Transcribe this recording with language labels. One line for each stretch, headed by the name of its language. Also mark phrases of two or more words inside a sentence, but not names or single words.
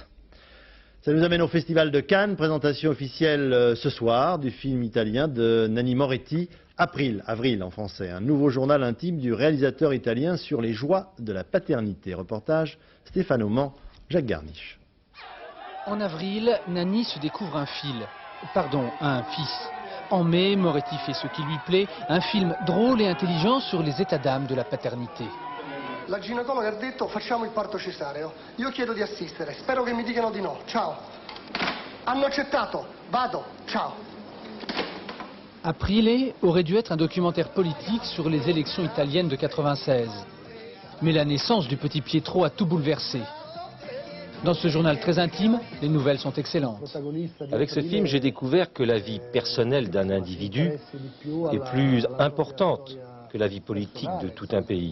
French: Ça nous amène au Festival de Cannes, présentation officielle ce soir du film italien de Nanni Moretti, Avril en français, un nouveau journal intime du réalisateur italien sur les joies de la paternité. Reportage Stéphane Auman, Jacques Garniche. En avril, Nanni se découvre un fils. En mai, Moretti fait ce qui lui plaît, un film drôle et intelligent sur les états d'âme de la paternité.
Italian: La ginecologa ha detto facciamo il parto cesareo. Io chiedo di assistere, spero che mi dicano di no. Ciao. Hanno accettato. Vado. Ciao.
French: Aprile aurait dû être un documentaire politique sur les élections italiennes de 96. Mais la naissance du petit Pietro a tout bouleversé. Dans ce journal très intime, les nouvelles sont excellentes. Avec ce film, j'ai découvert que la vie personnelle d'un individu est plus importante que la vie politique de tout un pays.